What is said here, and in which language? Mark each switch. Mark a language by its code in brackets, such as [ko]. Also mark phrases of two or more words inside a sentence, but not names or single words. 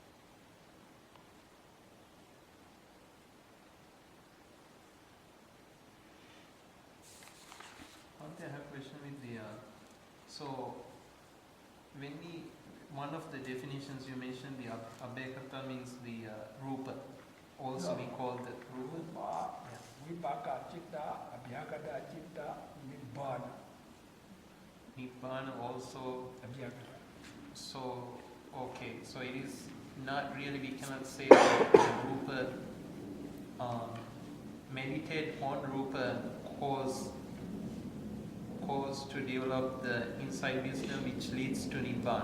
[en] I have a question with the, so when one of the definitions you mentioned, the abhekata means the rupa, also we call the rupa. [pi] Rupa, vipaka citta, abhyagata citta, nibbana. [en] Nibbana also, Abhyagata. so, okay, so it is not really, we cannot say that the rupa, meditate on rupa cause to develop the inside wisdom which leads to nibbana.